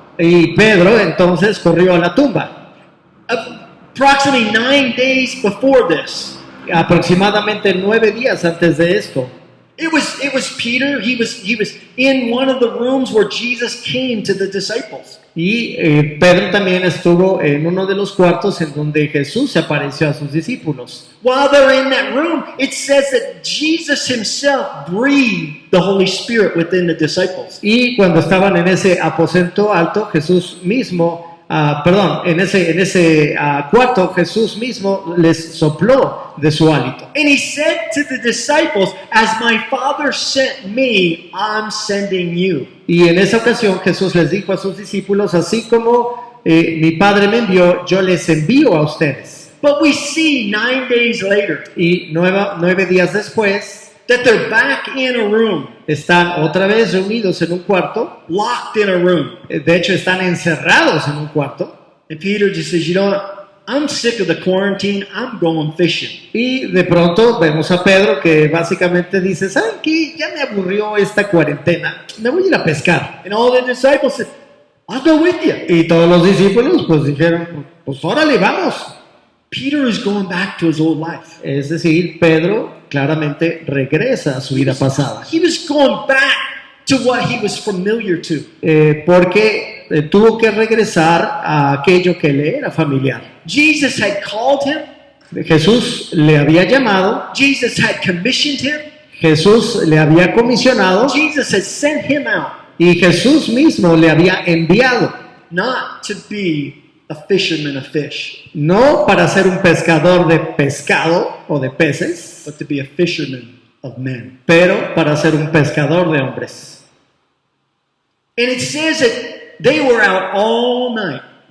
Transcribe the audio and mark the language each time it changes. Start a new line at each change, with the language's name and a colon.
Spanish: y Pedro entonces corrió a la tumba.
English: Approximately 9 days before this,
Spanish: Aproximadamente 9 días antes de esto.
English: it was Peter. He was in one of the rooms where Jesus came to the disciples.
Spanish: Y Pedro también estuvo en uno de los cuartos en donde Jesús se apareció a sus discípulos.
English: While they're in that room, it says that Jesus himself breathed the Holy Spirit within the disciples.
Spanish: Y cuando estaban en ese aposento alto, Jesús mismo, en ese cuarto, Jesús mismo les sopló de su hálito.
English: And he said to the disciples, as my Father sent me, I'm sending you.
Spanish: Y en esa ocasión Jesús les dijo a sus discípulos, así como mi Padre me envió, yo les envío a ustedes.
English: But we see 9 days later
Spanish: Y 9 días después,
English: that they're back in a room,
Spanish: están otra vez reunidos en un cuarto.
English: locked in a room.
Spanish: De hecho, están encerrados en un cuarto.
English: And Peter just says, you know what? I'm sick of the quarantine. I'm going fishing.
Spanish: Y de pronto vemos a Pedro que básicamente dice, ¿saben qué? Ya me aburrió esta cuarentena. Me voy a ir a pescar.
English: And all the disciples said, I'll go with you.
Spanish: Y todos los discípulos pues dijeron, pues órale, vamos.
English: Peter is going back to his old life.
Spanish: Es decir, Pedro claramente regresa a su vida pasada.
English: He was going back to what he was familiar to.
Spanish: porque tuvo que regresar a aquello que le era familiar.
English: Jesus had called him.
Spanish: Jesús le había llamado,
English: Jesus had commissioned him.
Spanish: Jesús le había comisionado
English: Jesus had sent him out
Spanish: y Jesús mismo le había enviado,
English: not to be a fisherman of fish,
Spanish: no para ser un pescador de pescado o de peces,
English: but to be a fisherman of men.
Spanish: pero para ser un pescador de hombres.
English: And it says that they were out all night.